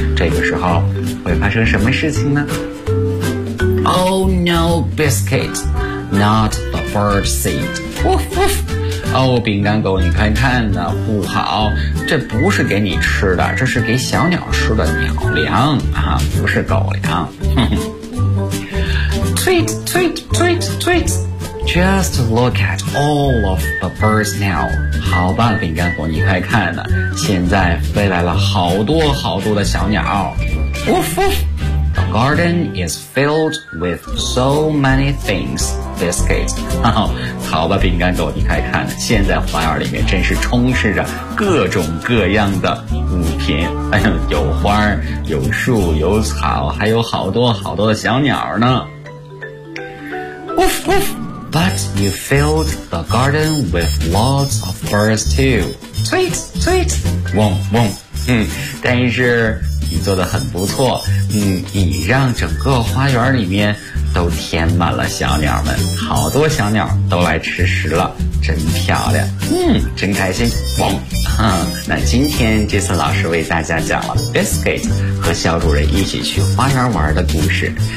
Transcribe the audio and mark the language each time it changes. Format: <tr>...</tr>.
<zh>这个时候会发生什么事情呢</zh> <en>？Oh no, biscuit, not the bird seed. Woof woof.</en> <zh>哦，饼干狗，你看看呢，不好，这不是给你吃的，这是给小鸟吃的鸟粮啊，不是狗粮。</zh> <en>Tweet, tweet, tweet, tweet. Just look at all of the birds now.</en> <zh>好吧，饼干狗，你快看呢，现在飞来了好多好多的小鸟。Woof woof.</zh> <en>The garden is filled with so many things.</en> <zh>Biscuit, 好吧，饼干狗，你快看，现在花园里面真是充斥着各种各样的物品。哎呀，有花，有树，有草，还有好多好多的小鸟呢。</zh> <en>Woof woof, but you filled the garden with lots of birds too. Tweet tweet, woof woof.</en> <zh>但是你做得很不错，你让整个花园里面。都填满了小鸟们，好多小鸟都来吃食了，真漂亮，真开心。汪，那今天杰森老师为大家讲了 Biscuit 和小主人一起去花园玩的故事。</zh>